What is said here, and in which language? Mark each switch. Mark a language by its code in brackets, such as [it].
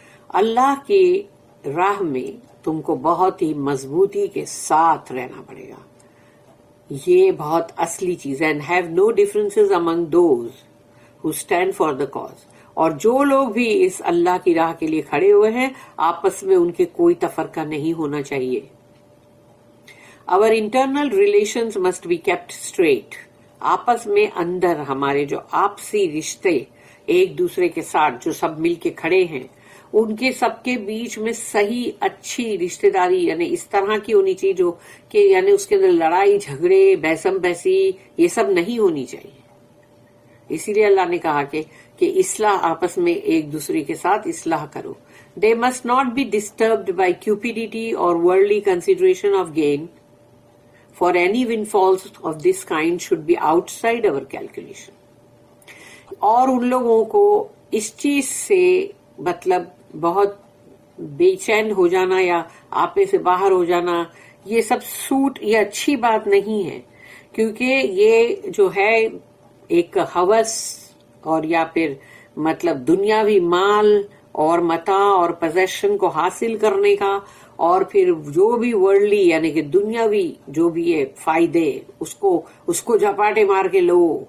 [ur] اللہ کی راہ میں تم کو بہت ہی مضبوطی کے ساتھ رہنا پڑے گا. یہ بہت اصلی چیز ہے. [en] And have no differences among those who stand for the cause. [ur] اور جو لوگ بھی اس اللہ کی راہ کے لیے کھڑے ہوئے ہیں آپس میں ان کے کوئی تفرقہ نہیں ہونا چاہیے. [en] Our internal relations must be kept straight. [ur] آپس میں اندر ہمارے جو آپسی رشتے ایک دوسرے کے ساتھ جو سب مل کے کھڑے ہیں ان کے سب کے بیچ میں صحیح اچھی رشتہ داری یعنی اس طرح کی ہونی چاہیے جو کہ یعنی اس کے اندر لڑائی جھگڑے بحثم بحثی یہ سب نہیں ہونی چاہیے. اسی لیے اللہ نے کہا کہ اصلاح آپس میں ایک دوسرے کے ساتھ اصلاح کرو. [en] They must not be disturbed by cupidity or worldly consideration of gain, for any windfalls of this kind should be outside our calculation. [ur] اور ان لوگوں کو اس چیز سے مطلب بہت بے چین ہو جانا یا آپے سے باہر ہو جانا یہ سب سوٹ یہ اچھی بات نہیں ہے، کیونکہ یہ جو ہے ایک ہوس اور یا پھر مطلب دنیاوی مال اور متاع اور پوزیشن کو حاصل کرنے کا اور پھر جو بھی ورلڈلی یعنی کہ دنیاوی جو بھی ہے فائدے اس کو جھپاٹے مار کے لو،